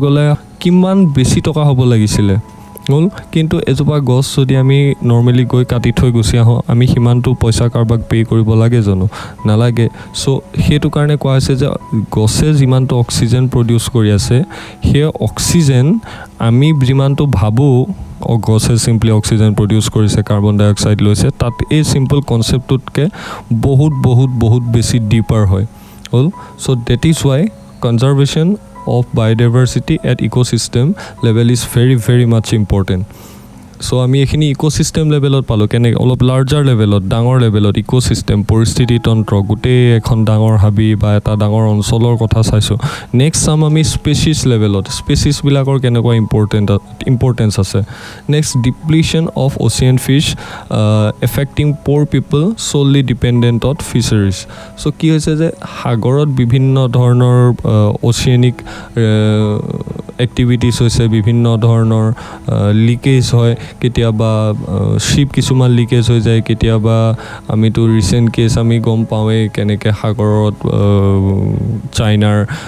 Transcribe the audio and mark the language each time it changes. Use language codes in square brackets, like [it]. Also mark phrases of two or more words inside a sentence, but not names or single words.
[as] গ'লে কিমান বেছি টকা হ'ব লাগিছিলে হ'ল কিন্তু এজোপা গছ যদি আমি নৰ্মেলি গৈ কাটি থৈ গুচি আহোঁ আমি সিমানটো পইচা কাৰোবাক পে' কৰিব লাগে জানো নালাগে চ' সেইটো কাৰণে কোৱা হৈছে যে গছে যিমানটো [en] oxygen produce [as] কৰি আছে সেই অক্সিজেন আমি যিমানটো ভাবোঁ গছে চিম্পলি [en] oxygen produce [as] কৰিছে [en] carbon dioxide [as] লৈছে তাত এই চিম্পল কনচেপ্টটোতকৈ বহুত বেছি ডিপাৰ হয় হ'ল [en] so that is why conservation of biodiversity at ecosystem level is very much important so [as] আমি এখিনি ইকোসিস্টেম লেভেলত পালো কেনে অলপ লাৰ্জাৰ লেভেলত ডাঙৰ লেভেলত ইকোসিস্টেম পৰিস্থিতি তন্ত্ৰ গোটেই এখন ডাঙৰ হাবি বা এটা ডাঙৰ অঞ্চলৰ কথা চাইছো নেক্সট চাম আমি স্পেচিছ লেভেলত স্পেচিছ বিলাকৰ কেনেকুৱা ইম্পৰ্টেন্স আছে নেক্সট [en] depletion of ocean fish affecting poor people solely dependent on fisheries [as] চ' কি হৈছে যে সাগৰত বিভিন্ন ধৰণৰ [en] oceanic activities [as] হৈছে বিভিন্ন ধৰণৰ লিকেজ হয় কেতিয়াবা শিপ কিছুমান লিকেজ হৈ যায় কেতিয়াবা আমিতো [en] recent case [as] আমি গম পাওঁৱেই কেনেকৈ সাগৰত চাইনাৰ